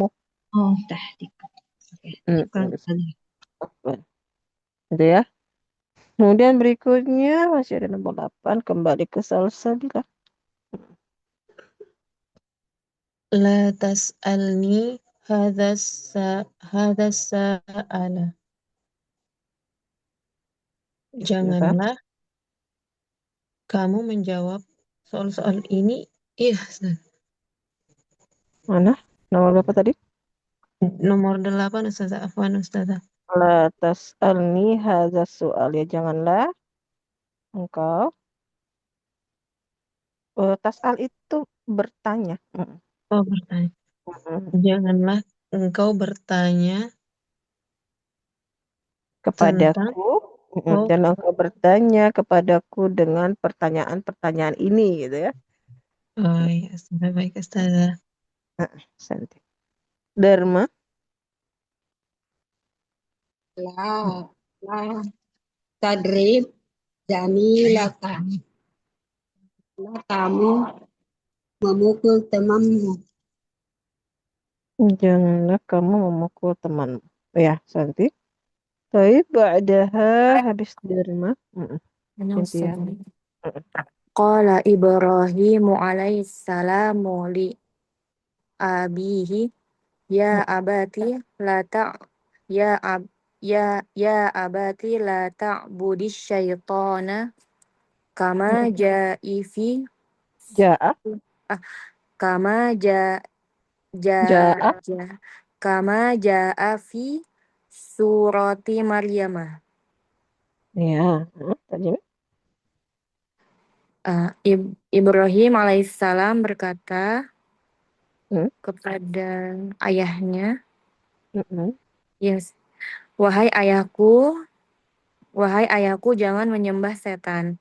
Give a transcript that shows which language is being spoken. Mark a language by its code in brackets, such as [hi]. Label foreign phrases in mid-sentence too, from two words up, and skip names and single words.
[id] Oh, tahliq. Oke, syukran Bagus. Ustazah. Afwan. Itu ya. Kemudian berikutnya masih ada nomor 8. Kembali ke salsabila. [ar] لا تسألني هذا سؤالا. [id] Bismillah. Janganlah kamu menjawab soal-soal ini. Iya, Ustaz. Mana? Nomor berapa tadi? Nomor 8 Ustazah. Afwan Ustazah. [ar] لا تسألني هذا سؤال. [id] Ya janganlah engkau. Tas'al itu bertanya. Oh, bertanya. Mm. Janganlah engkau bertanya tentang Kepadaku. oh, Dan engkau bertanya kepadaku dengan pertanyaan-pertanyaan ini gitu ya. oh ya, Ustazah. Baik Ustazah. Santi. Dharma. [ar] لا لا تضرب جميلك. [id] La kamu memukul temanmu. Janganlah kamu memukul temanmu. Ya, Santi. Baik, ba'daha habis Dharma. Cynthia. [ar] قال إبراهيم عليه السلام لأبيه يا أبت لا تـ يا أب يا أبت لا تعبد الشيطان كما جاء في Ja'a. ah, كما جا جا Ja'a. جا كما جاء في سورة مريم. [id] Ya. Tadi. Ibrahim alaihissalam berkata Hmm. kepada ayahnya, Mm-mm. yes, wahai ayahku, jangan menyembah setan.